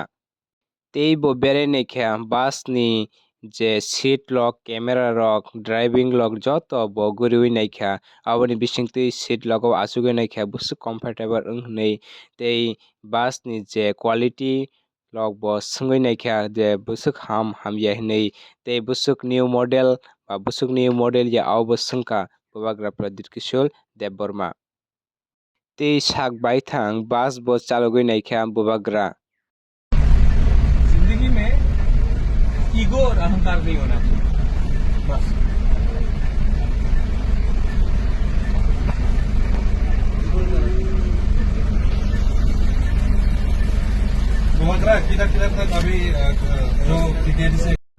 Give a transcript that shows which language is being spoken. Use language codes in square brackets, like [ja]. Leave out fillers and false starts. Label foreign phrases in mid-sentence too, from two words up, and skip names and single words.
[trp] Teibo berai naikha bus ni je seat rok camera rok driving rok joto bo guriui naikha aboni bisingtui seat rok achukgui naikha bwswk comfortable wnghnui tei bus ni je quality rok bo swngwi naikha je bwswk hamya hinui tei bwswk [en] new model [trp] ba bwswk [en] new model [trp] ya abo swngkha bubagra product kishor Debborma. Tei sak baithang bus bo chalogui naikha bubagra. [hi] जिंदगी में ईगो और अहंकार नहीं होना चाहिए बस। घुमा किधर तक अभी जो टिकट से